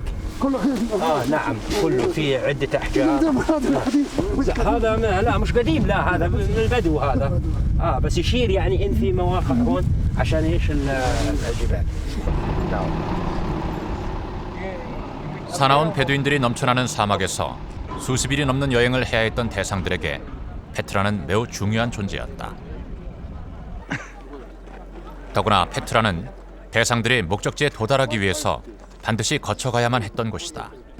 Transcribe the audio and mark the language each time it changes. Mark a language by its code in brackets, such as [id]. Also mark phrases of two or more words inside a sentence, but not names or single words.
[ar] كله نعم كله في عدة أحجار هذا لا مش قديم لا هذا من البدو هذا بس يشير يعني إن في مواقع هون عشان إيش الجبال نعم [ko] 사나운 베두인들이 넘쳐나는 사막에서 수십 일이 넘는 여행을 해야 했던 대상들에게 페트라는 매우 중요한 존재였다. 더구나 페트라는 대상들이 목적지에 도달하기 위해서 반드시 거쳐가야만 했던 곳이다.